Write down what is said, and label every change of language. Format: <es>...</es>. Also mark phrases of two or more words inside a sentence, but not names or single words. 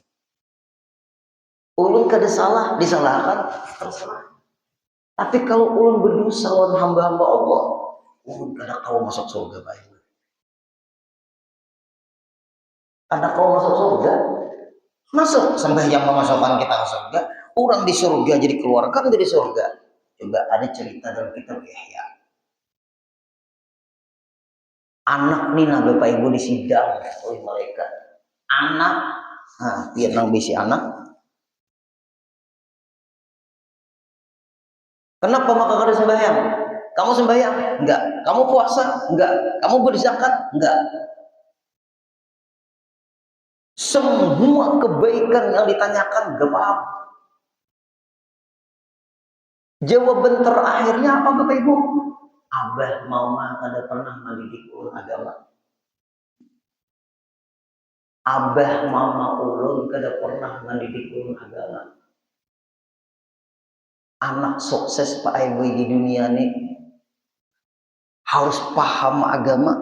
<bjn>Ulun kada salah, disalahkan, terserah. Tapi kalau ulun berdosa lawan hamba-hamba Allah, ulun kada kau masuk surga baik. Kada kau masuk surga, masuk sembahyang memasukkan kita ke surga.</bjn> <id>Orang di surga jadi keluarkan dari surga. Coba ada cerita dalam kitab Ihya. Anak nina Bapak Ibu disidang oleh malaikat.</id> <bjn>Anak, dia nang bisi anak. Kenapa maka kada sembahyang?</bjn> <id>Kamu sembahyang? Enggak. Kamu puasa? Enggak. Kamu berzakat? Enggak. Semua kebaikan yang ditanyakan gak paham. Jawaban terakhirnya apa Bapak Ibu?</id> <bjn>Abah mama kada pernah mendidik ulun agama. Abah mama ulun kada pernah mendidik ulun agama.</bjn> <id>Anak sukses Pak Ibu di dunia ini harus paham agama.</id>